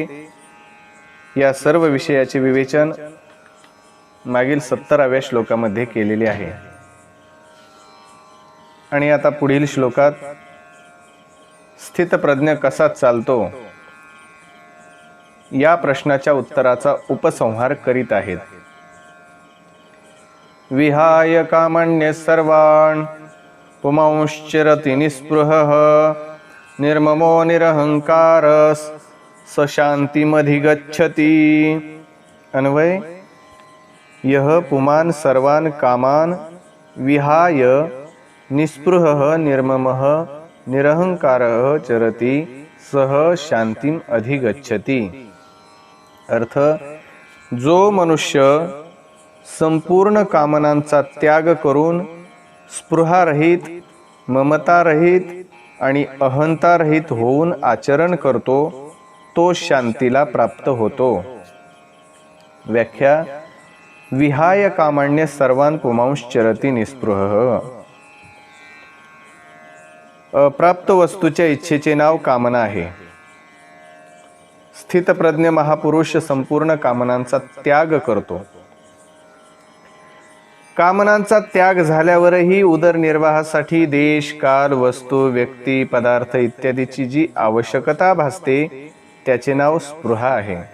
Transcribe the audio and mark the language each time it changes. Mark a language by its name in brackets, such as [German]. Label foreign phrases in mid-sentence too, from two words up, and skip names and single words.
[Marathi] या सर्व विषयाचे विवेचन मागील 17व्या श्लोकामध्ये केलेले आहे. आणि आता पुढील श्लोकात स्थितप्रज्ञ कसा चालतो या प्रश्नाच्या उत्तराचा उपसंहार करीत आहेत. [Sanskrit] विहाय कामण्य सर्वान् पुमांश्चरति निस्पृहः निर्ममो निरहंकारस् स शांतिमधिगच्छति. अन्वय: यह पुमान् सर्वान् कामान् विहाय निस्पृहः निर्ममः निरहंकारः चरति सह शांतिम अधिगच्छति. [Marathi] अर्थ: जो मनुष्य संपूर्ण कामनांचा त्याग करून स्पृहारहित, ममतारहित आणि अहंतारहित होऊन आचरण करतो तो शांतीला प्राप्त होतो. व्याख्या: [Sanskrit] विहाय कामान्य सर्वान् पुमांश्चरति निस्पृहः. [Marathi] अप्राप्त वस्तूच्या इच्छेचे नाव कामना आहे. स्थितप्रज्ञ महापुरुष संपूर्ण कामनांचा त्याग करतो. कामनांचा त्याग झाल्यावरही उदरनिर्वाहासाठी देश, काल, वस्तू, व्यक्ती, पदार्थ इत्यादीची जी आवश्यकता भासते त्याचे नाव स्पृहा आहे.